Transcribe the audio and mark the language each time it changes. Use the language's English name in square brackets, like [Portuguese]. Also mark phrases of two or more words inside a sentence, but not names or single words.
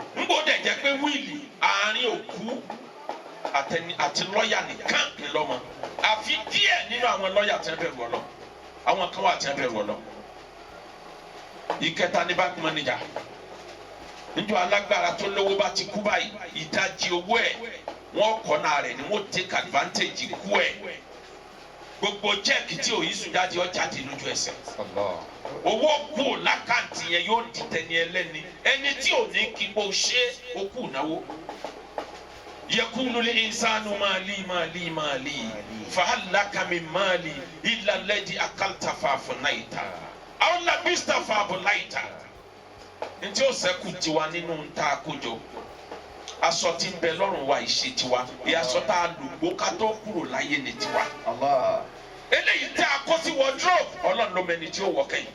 [Yoruba] N bò dẹ̀ jẹ́ pé wíìlì àárín òkú àti lọ́yà nìkan ni lọ́mọ. Àfi díẹ̀ nínú àwọn lọ́yà tí wọ́n bẹ̀rù ọlọ́ àwọn kan wà tí wọ́n bẹ̀rù ọlọ́. Ìkẹta ní [English] bank manager [Yoruba] níjọ́ alágbára tó lówó bá ti kú báyìí ìdajì owó ẹ̀ wọ́n kọ́ náà rẹ̀ ni wọ́n [English] take advantage [Yoruba] kú ẹ̀ gbogbo check tí òyìn sùn jáde ó jáde lójú ẹsẹ̀ owó kú lákàntì yẹn yóò di tẹni ẹlẹ́ni ẹni tí ò ní kí bó ṣe ó kù náwó. [Arabic] يقول لي إنسان مالي مالي مالي فهل لك من مالي إلا الذي أكلت فأفنيت. [Yoruba] Àwọn [Arabic] لبست فأبليت. [Yoruba] Ntí ó ṣẹ́kù tiwa nínú ntá àkójọ. Aṣọ tí ń bẹ lọ́rùn wa ìṣe tiwa. Ìyàsọ tá a lùgbó ká tó kúrò láyé ni tiwa. Allah. Eléyìí tí a kó sí wardrobe. Ọlọ́run ló mẹni tí ó wọ̀ kẹ́yìn.